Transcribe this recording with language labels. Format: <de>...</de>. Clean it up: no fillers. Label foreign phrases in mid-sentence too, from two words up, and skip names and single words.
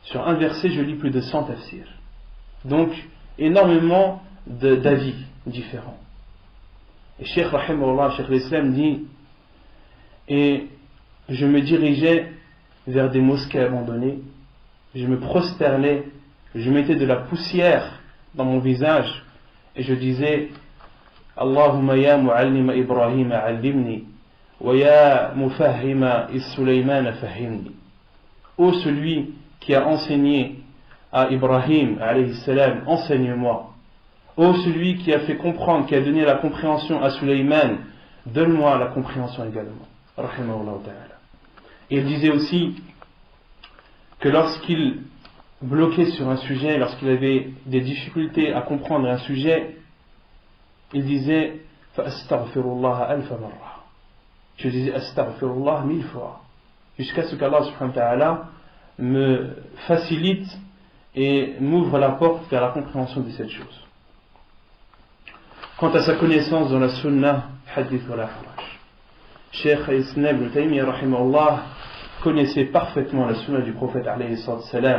<fr>sur un verset, je lis plus de 100 tafsirs. Donc, énormément d'avis différents. Et Cheikh Rahimahullah, Cheikh l'Islam dit, et je me dirigeais vers des mosquées abandonnées, je me prosternais, je mettais de la poussière dans mon visage, et je disais,</fr> <ar>اللهم يا معلم إبراهيم علمني ويا مفهم سليمان فهمني.</ar> <fr>Ô celui qui a enseigné à Ibrahim</fr> <ar>عليه السلام,</ar> <fr>enseigne-moi. Ô celui qui a fait comprendre, qui a donné la compréhension à Sulayman, donne-moi la compréhension également.</fr> <ar>رحمه الله تعالى.</ar> <fr>Et il disait aussi que lorsqu'il bloquait sur un sujet, lorsqu'il avait des difficultés à comprendre un sujet, il disait</fr> <ar>فأستغفر الله ألف مرة.</ar> <fr>Je disais Astaghfirullah 1000 fois, jusqu'à ce qu'Allah</fr> <ar>سبحانه وتعالى</ar> <fr>me facilite et m'ouvre la porte vers la compréhension de cette chose. Quant à sa connaissance dans la sunna,</fr> <ar>حدث ولا حرج,</ar> <fr>Cheikh Islam ibn Taymiyyah rahimahullah connaissait parfaitement la sunna du prophète</fr> <ar>عليه السلام.</ar>